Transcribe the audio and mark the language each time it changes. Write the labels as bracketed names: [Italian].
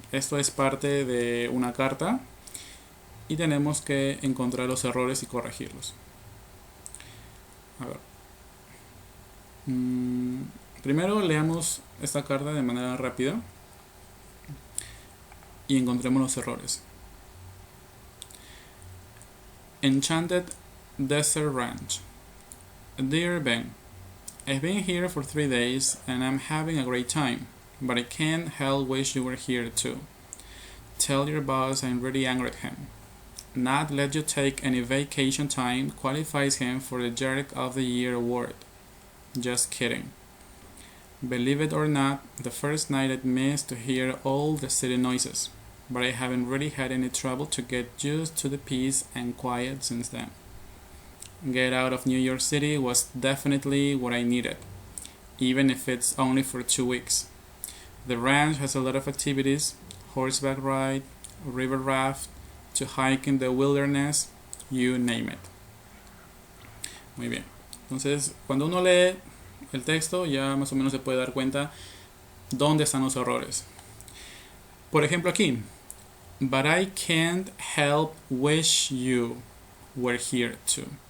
[Spanish] Esto es parte de una carta y tenemos que encontrar los errores y corregirlos. A ver. Primero leamos esta carta de manera rápida y encontremos los errores. [English] Enchanted Desert Ranch. Dear Ben, I've been here for 3 days and I'm having a great time, but I can't help wish you were here too. Tell your boss I'm really angry at him. Not let you take any vacation time qualifies him for the Jerk of the Year award. Just kidding. Believe it or not, the first night I missed to hear all the city noises, but I haven't really had any trouble to get used to the peace and quiet since then. Get out of New York City was definitely what I needed, even if it's only for 2 weeks. The ranch has a lot of activities, horseback ride, river raft, to hike in the wilderness, you name it. [Spanish] Muy bien. Entonces, cuando uno lee el texto, ya más o menos se puede dar cuenta dónde están los errores. Por ejemplo aquí, [English] but I can't help wish you were here too.